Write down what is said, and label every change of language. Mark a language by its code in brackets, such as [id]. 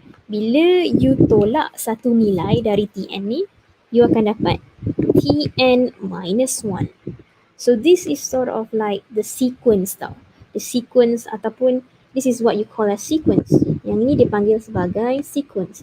[ms] Bila you tolak satu nilai dari Tn ni, you akan dapat Tn minus 1. [en] So this is sort of like the sequence tau. The sequence ataupun this is what you call a sequence. [ms] Yang ini dipanggil sebagai sequence.